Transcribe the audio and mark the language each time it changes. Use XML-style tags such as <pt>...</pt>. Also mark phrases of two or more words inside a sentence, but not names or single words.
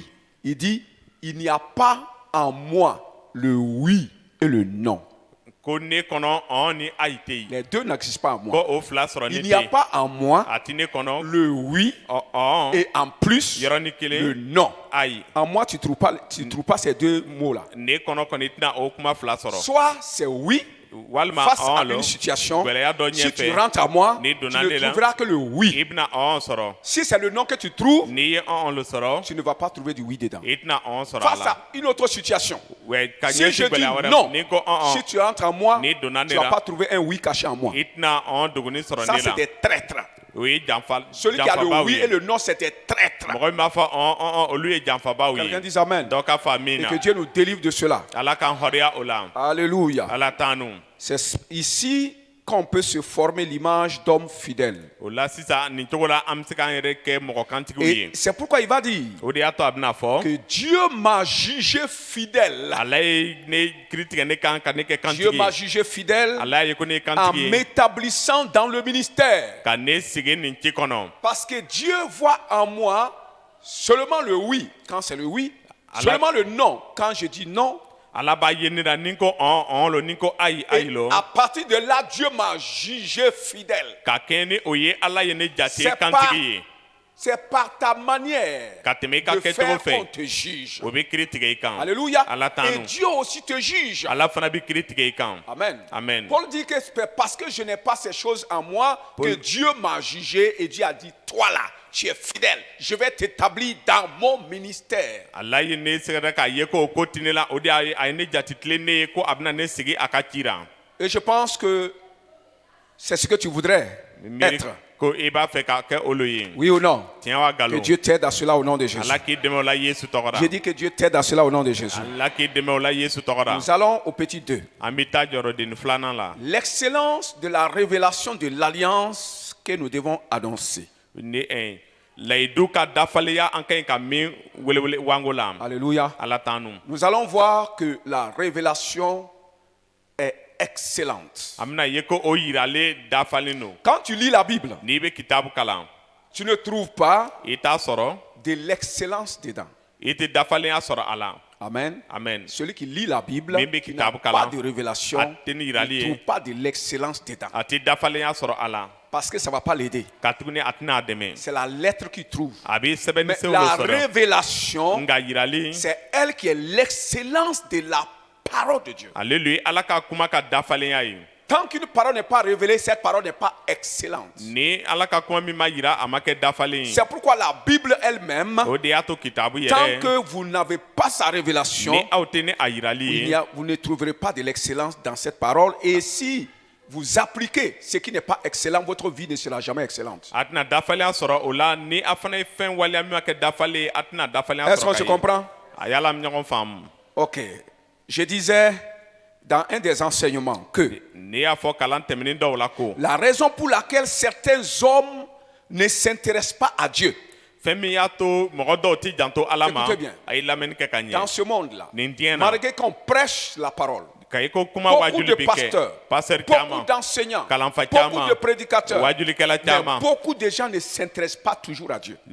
<fr>Il dit, il n'y a pas en moi le oui et le non.</fr> <bm>ko ne kɔnɔ ɔn ni ayi tɛ yen</bm> <fr>Les deux n'existent pas en</fr> <bm>ko</bm> <fr>moi.</fr> <bm>o fila sɔrɔ ne</bm> <fr>Il n'y a</fr> <bm>tɛ</bm> <fr>pas en moi</fr> <bm>a ti ne kɔnɔ</bm> <fr>le oui</fr> <bm>ɔn</bm> <fr>et en plus</fr> <bm>yɔrɔnin</bm> <fr>le</fr> <bm>kelen</bm> <fr>non.</fr> <bm>ayi</bm> <fr>En moi, tu ne trouves pas ces deux mots-là.</fr> <bm>ne kɔnɔ kɔni i tɛna o kuma fila sɔrɔ</bm> <fr>Soit c'est oui</fr> <bm>walima</bm> <fr>face à</fr> <bm>ɔn lo</bm> <fr>une situation.</fr> <bm>gɛlɛya dɔ</bm> <fr>Si tu</fr> <bm>ɲɛfɛ</bm> <fr>rentres à moi,</fr> <bm>Ni</bm> <fr>tu</fr> <bm>donna ne ne la.</bm> <fr>trouveras que le oui.</fr> <bm>i bɛna ɔn sɔrɔ</bm> <fr>Si c'est le non que tu trouves,</fr> <bm>n'i ye ɔn lo sɔrɔ</bm> <fr>tu ne vas pas trouver du oui dedans.</fr> <bm>i tɛna ɔn sɔrɔ a</bm> <fr>Face</fr> <bm>la</bm> <fr>à une autre situation.</fr> <bm>wɛ ka</bm> <fr>Si je</fr> <bm>ɲɛsin</bm> <fr>dis</fr> <bm>gɛlɛya wɛrɛ</bm> <fr>non,</fr> <bm>n'i ko ɔn</bm> <fr>si tu rentres en moi,</fr> <bm>Ni donna ne</bm> <fr>tu ne vas</fr> <bm>la.</bm> <fr>pas trouver un oui caché en moi.</fr> <bm>i tɛna ɔn dogoni sɔrɔ</bm> <fr>Ça,</fr> <bm>ne</bm> <fr>c'est</fr> <bm>la</bm> <fr>des traîtres.</fr> <bm>o ye janfa</bm> <fr>Celui qui a le</fr> <bm>janfabaw</bm> <fr>oui</fr> <bm>ye</bm> <fr>et le non, c'est des traîtres.</fr> <bm>mɔgɔ min b'a fɔ ɔn olu ye janfabaw</bm> <fr>Quelqu'un</fr> <bm>ye</bm> <fr>dit Amen.</fr> <bm>dɔ ka fa min</bm> <fr>Et</fr> <bm>na</bm> <fr>que Dieu nous délivre de cela.</fr> <bm>ala k'an hɔrɔnya o la</bm> <fr>Alléluia.</fr> <bm>ala t'an nu</bm> <fr>C'est ici qu'on peut se former l'image d'homme fidèle.</fr> <bm>o la sisan nin cogo la an bɛ se k'an yɛrɛ kɛ mɔgɔkantigiw</bm> <fr>Et</fr> <bm>ye</bm> <fr>c'est pourquoi il va dire</fr> <bm>o de y'a to a bɛna fɔ</bm> <fr>que Dieu m'a jugé fidèle.</fr> <bm>ala ye ne kiiri tigɛ ne kan ka ne kɛ</bm> <fr>Dieu</fr> <bm>kantigi</bm> <fr>m'a</fr> <bm>ye</bm> <fr>jugé fidèle</fr> <bm>ala ye ko ne ye</bm> <fr>en</fr> <bm>kantigi ye</bm> <fr>m'établissant dans le ministère.</fr> <bm>ka ne sigi nin ci kɔnɔ</bm> <fr>Parce que Dieu voit en moi seulement le oui quand c'est le oui,</fr> <bm>Allah-</bm> <fr>seulement le non quand je dis non.</fr> <bm>ala b'a ye ne la ni n ko ɔn lo ni n ko ayi ayi</bm> <fr>Et</fr> <bm>lo</bm> <fr>à partir de là, Dieu m'a jugé fidèle.</fr> <bm>ka kɛɲɛ ni o ye ala ye ne jate</bm> <fr>C'est pas-</fr> <bm>kantigi ye</bm> <fr>C'est par ta manière</fr> <bm>ka tɛmɛ i ka</bm> <fr>de</fr> <bm>kɛcogo</bm> <fr>faire qu'on</fr> <bm>fɛ</bm> <fr>te juge.</fr> <bm>o bɛ kiiri tigɛ i kan</bm> <fr>Alléluia.</fr> <bm>ala t'an</bm> <fr>Et</fr> <bm>nu</bm> <fr>Dieu aussi te juge.</fr> <bm>ala fana bɛ kiiri tigɛ i kan</bm> <fr>Amen.</fr> <bm>Amen.</bm> <fr>Paul dit que c'est parce que je n'ai pas ces choses en moi que Dieu m'a jugé et Dieu a dit, toi là, tu es fidèle. Je vais t'établir dans mon ministère.</fr> <bm>ala ye ne sɛgɛrɛ k'a ye ko o ko ti ne la o de y'a ye a ye ne jate tilen ne ye ko a bɛna ne sigi a ka ci la</bm> <fr>Et je pense que c'est ce que tu voudrais</fr> <bm>miiri</bm> <fr>être.</fr> <bm>ko i b'a fɛ ka kɛ olu ye</bm> <fr>Oui ou non?</fr> <bm>tiɲɛ wa</bm> <fr>Que</fr> <bm>nkalon</bm> <fr>Dieu t'aide à cela au nom de Jésus.</fr> <bm>ala k'i dɛmɛ o la yesu tɔgɔ la</bm> <fr>J'ai dit que Dieu t'aide à cela au nom de Jésus.</fr> <bm>ala k'i dɛmɛ o la yesu tɔgɔ la</bm> <fr>Nous allons au petit 2.</fr> <bm>an bɛ taa jɔyɔrɔden filanan la</bm> <fr>L'excellence de la révélation de l'alliance que nous devons annoncer.</fr> <bm>ni layidu ka dafaleya an ka ɲi ka min welewele wango la</bm> <fr>Alléluia.</fr> <bm>ala t'an nu</bm> <fr>Nous allons voir que la révélation est excellente.</fr> <bm>an bɛna ye ko o yiralen dafalen don</bm> <fr>Quand tu lis la Bible,</fr> <bm>n'i bɛ kitabu kalan</bm> <fr>tu ne trouves pas</fr> <bm>i t'a sɔrɔ</bm> <fr>de l'excellence dedans.</fr> <bm>i tɛ dafalenya sɔrɔ a la</bm> <fr>Amen.</fr> <bm>amen</bm> <fr>Celui qui lit la Bible,</fr> <bm>Min bɛ</bm> <fr>qui n'a</fr> <bm>kitabu</bm> <fr>pas</fr> <bm>kalan,</bm> <fr>de révélation,</fr> <bm>a tɛ ni</bm> <fr>ne</fr> <bm>yirali ye</bm> <fr>trouve pas de l'excellence dedans.</fr> <bm>a tɛ dafalenya sɔrɔ a la</bm> <fr>Parce que ça ne va pas l'aider.</fr> <bm>ka tuguni a tɛna a dɛmɛ</bm> <fr>C'est la lettre qu'il trouve.</fr> <bm>a bɛ</bm> <fr>Mais</fr> <bm>sɛbɛnnisɛnw</bm> <fr>la</fr> <bm>de sɔrɔ</bm> <fr>révélation,</fr> <bm>nka yirali</bm> <fr>c'est elle qui est l'excellence de la parole de Dieu.</fr> <bm>ale lu ye ala ka kuma ka dafalenya ye</bm> <fr>Tant qu'une parole n'est pas révélée, cette parole n'est pas excellente.</fr> <bm>ni ala ka kuma min ma yira a ma kɛ dafalen ye</bm> <fr>C'est pourquoi la Bible elle-même,</fr> <bm>o de y'a to kitabu</bm> <fr>tant</fr> <bm>yɛrɛ</bm> <fr>que vous n'avez pas sa révélation,</fr> <bm>ni aw tɛ ni a yirali ye</bm> <fr>vous ne trouverez pas de l'excellence dans cette parole. Et si vous appliquez ce qui n'est pas excellent, votre vie ne sera jamais excellente.</fr> <bm>a tɛna dafalenya sɔrɔ o la ni a fana ye fɛn waleya min ma kɛ dafalen ye a tɛna dafalenya</bm> <fr>Est-ce qu'on</fr> <bm>sɔrɔ</bm> <fr>se</fr> <bm>ka ye</bm> <fr>comprend?</fr> <bm>a yala ɲɔgɔn faamu</bm> <fr>Ok. Je disais dans un des enseignements que</fr> <bm>n'i y'a fɔ kalan tɛmɛnen dɔw la ko</bm> <fr>la raison pour laquelle certains hommes ne s'intéressent pas à Dieu</fr> <bm>fɛn min y'a to mɔgɔ dɔw tɛ janto ala ma</bm> <fr>Écoutez bien.</fr> <bm>a ye lamɛnni kɛ ka</bm> <fr>dans</fr> <bm>ɲɛ</bm> <fr>ce monde-là,</fr> <bm>nin diɲɛ na</bm> <fr>malgré qu'on prêche la parole,</fr> <bm>ka i ko kuma</bm> <fr>beaucoup</fr> <bm>wajuli</bm> <fr>de</fr> <bm>bi kɛ</bm> <fr>pasteurs,</fr> <bm>pasteur</bm> <fr>beaucoup</fr> <bm>caman</bm> <fr>d'enseignants,</fr> <bm>kalanfa</bm> <fr>beaucoup</fr> <bm>caman</bm> <fr>de prédicateurs.</fr> <bm>wajulikɛla</bm> <fr>Mais</fr> <bm>caman</bm> <fr>beaucoup de gens ne s'intéressent pas toujours à Dieu.</fr>